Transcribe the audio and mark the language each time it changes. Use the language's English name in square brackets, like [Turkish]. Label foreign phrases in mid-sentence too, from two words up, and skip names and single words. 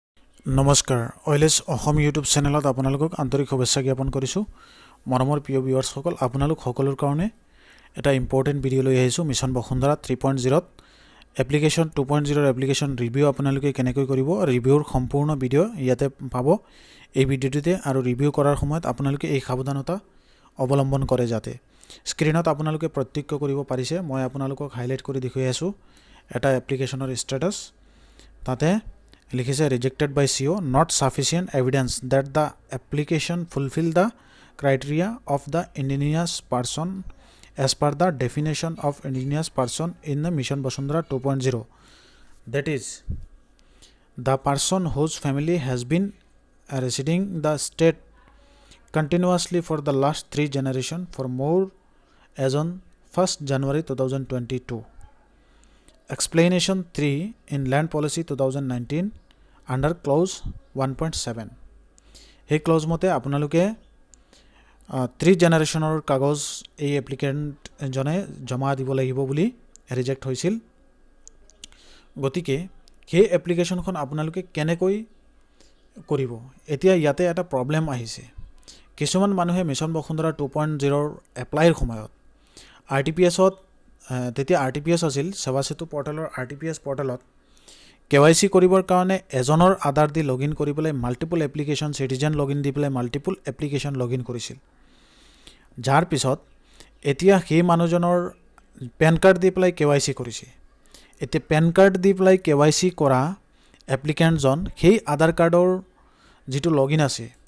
[Assamese] নমস্কাৰ অইলেছ অসম ইউটিউব চেনেলত আপোনালোকক আন্তৰিক শুভেচ্ছা জ্ঞাপন কৰিছোঁ মৰমৰ প্ৰিয় ভিউৱাৰ্ছসকল আপোনালোক সকলৰ কাৰণে এটা [English] important video' [Assamese] লৈ আহিছোঁ মিছন বসুন্ধৰা 3.0 এপ্লিকেশ্যন 2.0 [English] application review [Assamese] আপোনালোকে কেনেকৈ কৰিব ৰিভিউৰ সম্পূৰ্ণ ভিডিঅ' ইয়াতে পাব এই ভিডিঅ'টোতে আৰু ৰিভিউ কৰাৰ সময়ত আপোনালোকে এই সাৱধানতা অৱলম্বন কৰে যাতে স্ক্ৰীনত আপোনালোকে প্ৰত্যক্ষ কৰিব পাৰিছে মই আপোনালোকক হাইলাইট কৰি দেখুৱাই আছোঁ এটা এপ্লিকেশ্যনৰ ষ্টেটাছ তাতে লিখিছে [English] rejected by CEO not sufficient evidence that the application fulfill the criteria of the indigenous person as per the definition of indigenous person in the Mission Basundhara 2.0 that is the person whose family has been residing the state continuously for the last 3 generations for more as on 1st January 2022 explanation 3 in land policy 2019 under clause 1.7 [Assamese] হে ক্লজ মতে আপোনালোকে 3 জেনেৰেশ্যনৰ কাগজ এ এপ্লিকেণ্ট জনে জমা দিব লাগিব বুলি ৰিজেক্ট হৈছিল গতিকে হে এপ্লিকেশ্যনখন আপোনালোকে কেনেকৈ কৰিব এতিয়া ইয়াতে এটা প্ৰবলেম আহিছে কিছুমান মানুহে মিছন বসুন্ধৰা 2.0 এপ্লাইৰ সময়ত আৰটিপিএছত তেতিয়া আৰটিপিএছ আছিল সেৱা সেতু পৰ্টেলৰ আৰটিপিএছ পৰ্টেলত কেৱাইসি কৰিবৰ কাৰণে এজনৰ আধাৰ দি লগইন কৰিবলৈ [English] multiple application citizen login [Assamese] দি পেলাই [English] multiple application login [Assamese] কৰিছিল যাৰ পিছত এতিয়া সেই মানুহজনৰ [English] PAN card [Assamese] দি পেলাই কেৱাইসি কৰিছে এতিয়া [English] PAN card [Assamese] দি পেলাই কেৱাইসি কৰা এপ্লিকেন্ট জন সেই আধাৰ কাৰ্ডৰ যেটো লগইন আছে